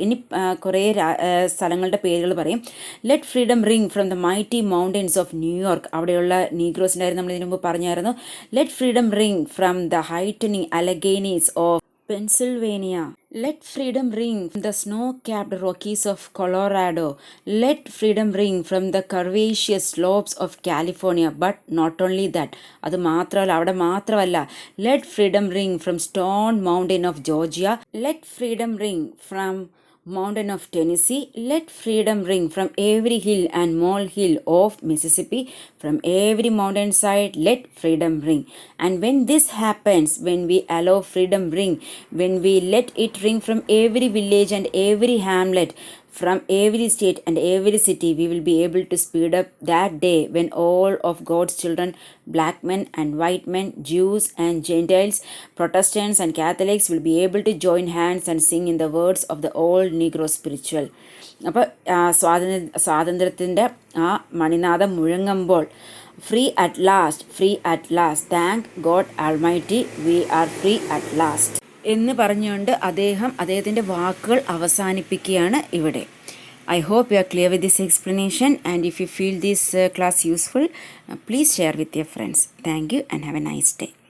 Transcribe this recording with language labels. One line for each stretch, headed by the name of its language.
Malayalam: ഇനി കുറേ സ്ഥലങ്ങളുടെ പേരുകൾ പറയും.
English: let freedom ring from the mighty mountains of New York,
Malayalam: അവിടെയുള്ള നീഗ്രോസിൻ്റെ കാര്യം നമ്മൾ ഇതിനു മുമ്പ് പറഞ്ഞായിരുന്നു.
English: Let freedom ring from the heightening Alleghenies of Pennsylvania. Let freedom ring from the snow-capped Rockies of Colorado. Let freedom ring from the curvaceous slopes of California. But not only that,
Malayalam: അത് മാത്രമല്ല, അവിടെ മാത്രമല്ല.
English: Let freedom ring from Stone Mountain of Georgia. Let freedom ring from mountain of Tennessee. Let freedom ring from every hill and molehill of Mississippi. From every mountain side, let freedom ring. And when this happens, when we allow freedom ring, when we let it ring from every village and every hamlet, from every state and every city, we will be able to speed up that day when all of God's children, black men and white men, Jews and Gentiles, Protestants and Catholics, will be able to join hands and sing in the words of the old Negro spiritual.
Malayalam: അപ്പോൾ സ്വാതന്ത്ര്യത്തിൻ്റെ ആ മണിനാദം മുഴങ്ങുമ്പോൾ,
English: Free at last, thank God almighty, we are free at last.
Malayalam: എന്ന് പറഞ്ഞുകൊണ്ട് അദ്ദേഹത്തിൻ്റെ വാക്കുകൾ അവസാനിപ്പിക്കുകയാണ് ഇവിടെ.
English: I hope you are clear with this explanation, and if you feel this class useful, please share with your friends. Thank you and have a nice day.